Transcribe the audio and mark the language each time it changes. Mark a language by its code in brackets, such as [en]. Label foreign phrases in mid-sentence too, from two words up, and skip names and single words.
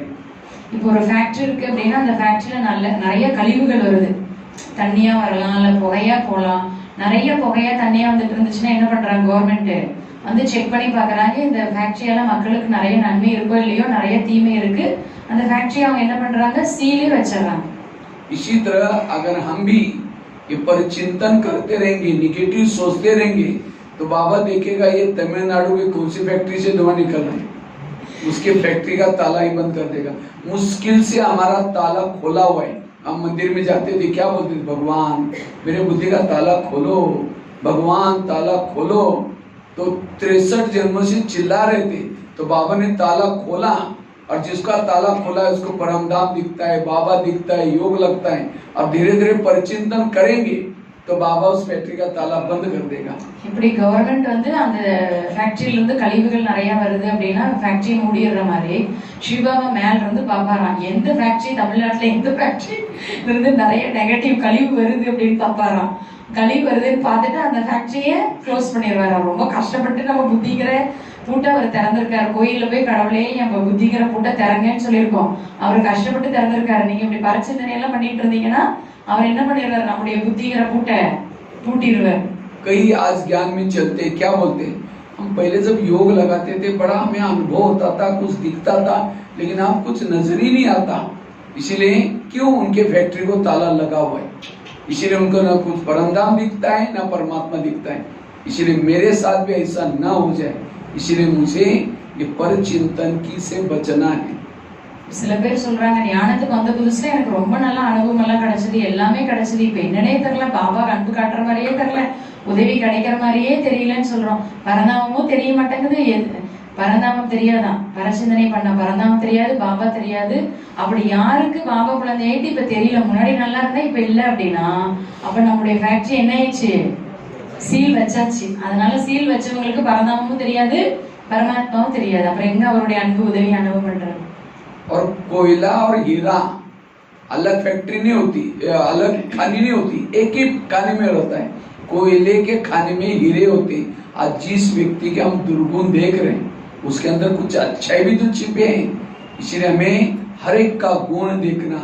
[ta] இப்போ ஒரு ஃபேக்டரி இருக்கு அப்படின்னா அந்த ஃபேக்டரியில நிறைய கழிவுகள் வருது, தண்ணியா வரலாம் இல்ல புகையா போகலாம். நிறைய புகையா தண்ணியா வந்துட்டு இருந்துச்சுன்னா என்ன பண்றாங்க, கவர்மெண்ட் வந்து செக் பண்ணி பாக்குறாங்க இந்த ஃபேக்டரியால மக்களுக்கு நிறைய நன்மை இருக்கோ இல்லையோ, நிறைய தீமை இருக்கு, அந்த ஃபேக்டரி அவங்க என்ன பண்றாங்க, சீலே வச்சிடறாங்க. [hi] इसी तरह अगर हम भी ये पर चिंतन करते रहेंगे, निगेटिव सोचते रहेंगे, तो बाबा देखेगा ये तमिलनाडु की कौन सी फैक्ट्री से धुआं निकल रहा है, उसके फैक्ट्री का ताला ही बंद कर देगा। मुश्किल से हमारा ताला खोला हुआ है, हम मंदिर में जाते थे क्या बोलते थे, भगवान मेरे बुद्धि का ताला खोलो, भगवान ताला खोलो। तो 63 जन्मों से चिल्ला रहे थे, तो बाबा ने ताला खोला, और जिसका ताला खोला है उसको परमधाम दिखता है, बाबा दिखता है, योग लगता है। अब धीरे धीरे परिचिंतन करेंगे तो बाबा उस फैक्ट्री का ताला बंद कर देगा। [ta] இப்படி கவர்மெண்ட் வந்து அந்த ஃபேக்டரியில இருந்து கழிவுகள் நிறைய வருது அப்படின்னா ஃபேக்டரி மூடிடுற மாதிரி சிவபாபா மேல இருந்து பாப்பாராம், எந்த ஃபேக்டரி தமிழ்நாட்டுல எந்த ஃபேக்டரி இருந்து நிறைய நெகட்டிவ் கழிவு வருது அப்படின்னு பாப்பாராம். கழிவு வருதுன்னு பார்த்துட்டு அந்த ஃபேக்டரியை க்ளோஸ் பண்ணிடுவாராம். ரொம்ப கஷ்டப்பட்டு நம்ம புத்திக்கிற பூட்டை அவர் திறந்திருக்காரு. கோயில்ல போய் கடவுளே நம்ம புத்திக்கிற பூட்டை திறங்கன்னு சொல்லியிருக்கோம், அவர் கஷ்டப்பட்டு திறந்திருக்காரு. நீங்க இப்படி பரிச்சிந்தனை எல்லாம் பண்ணிட்டு இருந்தீங்கன்னா அவர் என்ன பண்ணிடுவார், நம்முடைய புத்திகிற பூட்டை பூட்டிடுவார். [hi] कई आज ज्ञान में चलते क्या बोलते, हम पहले जब योग लगाते थे बड़ा हमें अनुभव होता था, कुछ दिखता था, लेकिन अब कुछ नजर ही नहीं आता। इसीलिए क्यों उनके फैक्ट्री को ताला लगा हुआ है, इसीलिए उनको ना कुछ परमधाम दिखता है ना परमात्मा दिखता है। इसीलिए मेरे साथ भी ऐसा ना हो जाए, इसीलिए मुझे ये पर चिंतन की से बचना है। [ta] சில பேர் சொல்றாங்க ஞானத்துக்கு வந்த புதுசுல எனக்கு ரொம்ப நல்ல அனுபவம் எல்லாம் கிடைச்சது, எல்லாமே கிடைச்சது, இப்ப என்னன்னே தெரியல, பாபா அன்பு காட்டுற மாதிரியே தெரியல, உதவி கிடைக்கிற மாதிரியே தெரியலன்னு சொல்றோம். பரந்தாமமும் தெரிய மாட்டேங்குது, பரந்தாமம் தெரியாதான், பரசிந்தனை பண்ண பரந்தாமம் தெரியாது, பாபா தெரியாது. அப்படி யாருக்கு பாபா குழந்தையாயிட்டு இப்ப தெரியல, முன்னாடி நல்லா இருந்தா இப்ப இல்ல அப்படின்னா அப்ப நம்முடைய ஃபேக்டரி என்ன ஆயிடுச்சு, சீல் வச்சாச்சு. அதனால சீல் வச்சவங்களுக்கு பரந்தாமமும் தெரியாது, பரமாத்மாவும் தெரியாது. அப்புறம் எங்க அவருடைய அன்பு உதவி அனுபவம் பண்றது? [hi] और कोयला और हीरा अलग फैक्ट्री नहीं होती, अलग खानी नहीं होती, एक ही खाने में रहता है। कोयले के खाने में हीरे होते हैं। आज जिस व्यक्ति के हम दुर्गुण देख रहे हैं उसके अंदर कुछ अच्छाई भी तो छिपे हैं, इसलिए हमें हर एक का गुण देखना।